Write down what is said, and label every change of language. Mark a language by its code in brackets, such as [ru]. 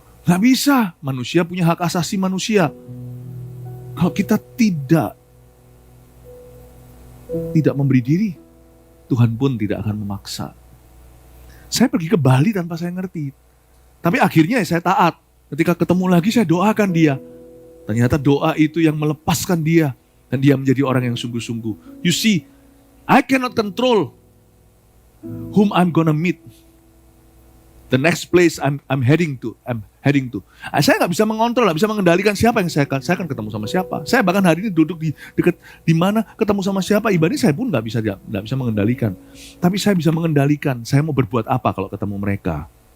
[id] Gak bisa, manusia punya hak asasi manusia. Kalau kita tidak memberi diri, Tuhan pun tidak akan memaksa. Saya pergi ke Bali tanpa saya ngerti. Tapi akhirnya saya taat. Ketika ketemu lagi saya doakan dia. Ternyata doa itu yang melepaskan dia. Dan dia menjadi orang yang sungguh-sungguh. [en] You see, I cannot control whom I'm gonna meet. The next place I'm heading to. [id] Saya nggak bisa mengontrol, nggak bisa mengendalikan siapa yang saya akan ketemu sama siapa. Saya bahkan hari ini duduk di dekat di mana ketemu sama siapa ibadah saya pun nggak bisa mengendalikan. Tapi saya bisa mengendalikan. Saya mau berbuat apa kalau ketemu mereka.